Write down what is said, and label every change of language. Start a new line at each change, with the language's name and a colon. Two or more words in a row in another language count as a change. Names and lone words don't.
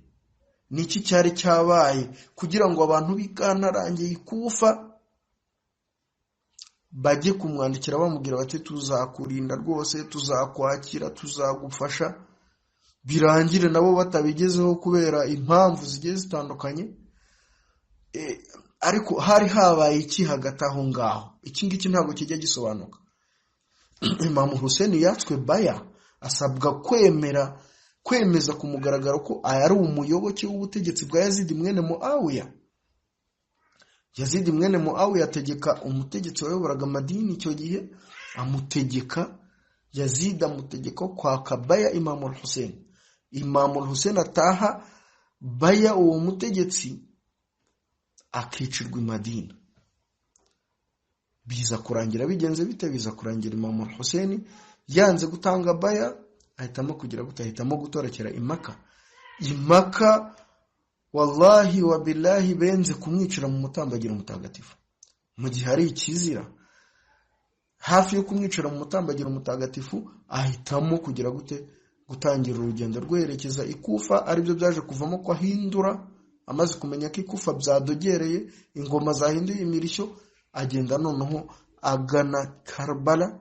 Kinyarwanda: Niki cyari cyabaye kugira ngo abantu bikantarangiye ikufa bajye kumwandikira bamubwira bati tuzakurinda rwose, tuzakwakira, tuzagufasha, birangire nabo batabigezeho kubera impamvu zigiye zitandukanye? Ariko hari habaye iki hagati aho ngaho? Iki ngiki ntabwo kijya gisobanuka. Imam Hussein yatswe baya, asabwa kwemeza ku mugaragaro ko ari umuyoboke w'ubutegetsi bwa Yazid mwene Muawiya. Yazid mwene Muawiya ategeka umutegetsi wayoboraga Madina icyo gihe, Yazid amutegeka kwaka baya Imam al-Hussein. Imam al-Hussein ataha baya uwo mutegetsi, akicirwa i Madina. Biza kurangira bigenze bite? Biza kurangira Imam al-Hussein yanze gutanga baya, ahitamo kugira gutahitamo gutorekera i Makka. I Makka
Arabic: والله وبالله
Kinyarwanda: benze kumwicira mu mutambagiro mutagatifu. mu gihe ari ikizira, hafi yo kumwicira mu mutambagiro mutagatifu ahitamo kugira gutangira urugendo rwerekeza ikufa, aribyo byaje kuvamo ko ahindura, amaze kumenya ko ikufa byadogereye, ingoma zahinduye imirishyo, agenda noneho agana Karbala.